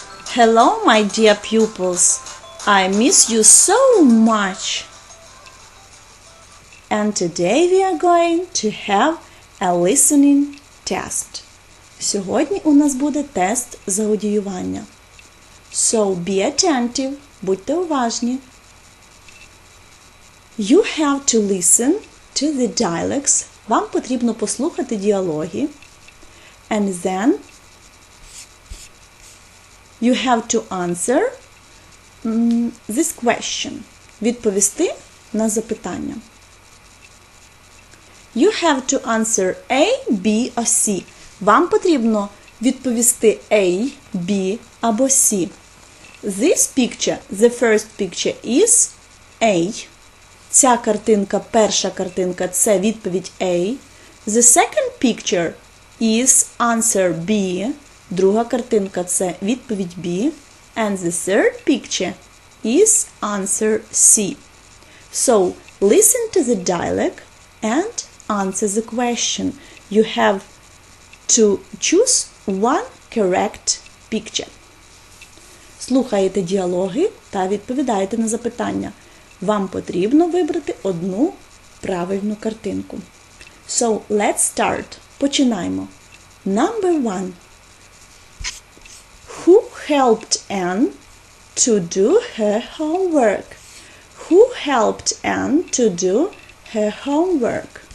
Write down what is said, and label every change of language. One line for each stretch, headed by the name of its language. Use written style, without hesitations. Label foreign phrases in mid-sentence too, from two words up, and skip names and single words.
English: Hello, my dear pupils. I miss you so much. And today we are going to have a listening test.
Ukrainian: Сьогодні у нас буде тест з аудіювання.
English: So be attentive,
Ukrainian: будьте уважні.
English: You have to listen to the dialects.
Ukrainian: Вам потрібно послухати діалоги.
English: And then you have to answer this question.
Ukrainian: Відповісти на запитання.
English: You have to answer A, B or C.
Ukrainian: Вам потрібно відповісти A, B або C.
English: This picture, the first picture is A.
Ukrainian: Ця картинка, перша картинка, це відповідь A.
English: The second picture is answer B.
Ukrainian: Друга картинка – це відповідь B.
English: And the third picture is answer C. So, listen to the dialogue and answer the question. You have to choose one correct picture.
Ukrainian: Слухаєте діалоги та відповідаєте на запитання. Вам потрібно вибрати одну правильну картинку.
English: So, let's start. Починаємо. Number 1. Who helped Anne to do her homework? Who helped Anne to do her homework?